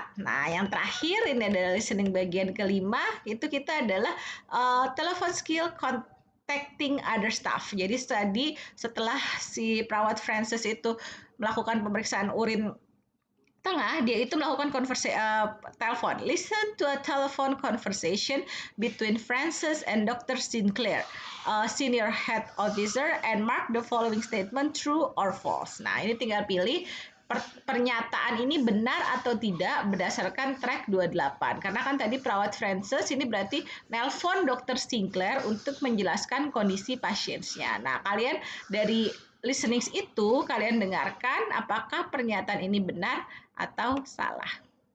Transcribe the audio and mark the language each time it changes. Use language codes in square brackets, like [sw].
[id] Nah, yang terakhir ini adalah listening bagian kelima, itu kita adalah telepon skill contacting other staff. Jadi tadi setelah si perawat Frances itu melakukan pemeriksaan urin tengah, dia itu melakukan telepon. [en] Listen to a telephone conversation between Frances and Dr. Sinclair, senior head officer, and mark the following statement true or false. [id] Nah, ini tinggal pilih pernyataan ini benar atau tidak berdasarkan track 28. Karena kan tadi perawat Frances ini berarti nelpon Dr. Sinclair untuk menjelaskan kondisi pasiennya. Nah, kalian dari listening itu kalian dengarkan apakah pernyataan ini benar atau salah.